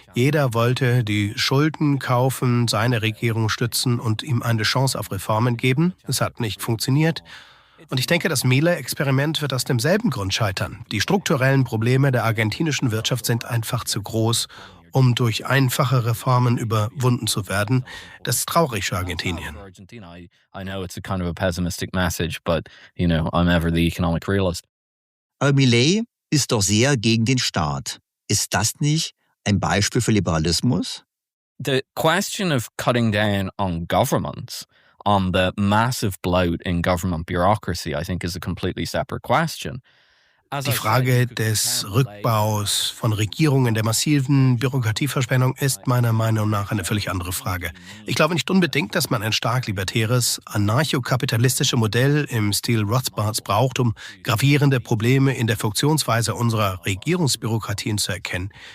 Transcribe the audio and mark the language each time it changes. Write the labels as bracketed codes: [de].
[de] Jeder wollte die Schulden kaufen, seine Regierung stützen und ihm eine Chance auf Reformen geben. Es hat nicht funktioniert. Und ich denke, das Milei-Experiment wird aus demselben Grund scheitern. Die strukturellen Probleme der argentinischen Wirtschaft sind einfach zu groß, um durch einfache Reformen überwunden zu werden. Das ist traurig für Argentinien. [en] I know it's a kind of a pessimistic message, but, I'm ever the economic realist. [de] Aber Milei ist doch sehr gegen den Staat. Ist das nicht ein Beispiel für Liberalismus? [en] The question of cutting down on governments, on the massive bloat in government bureaucracy, I think is a completely separate question. [de] Die Frage des Rückbaus von Regierungen, der massiven Bürokratieverschwendung ist meiner Meinung nach eine völlig andere Frage. Ich glaube nicht unbedingt, dass man ein stark libertäres, anarchokapitalistisches Modell im Stil Rothbards braucht, um gravierende Probleme in der Funktionsweise unserer Regierungsbürokratien zu erkennen.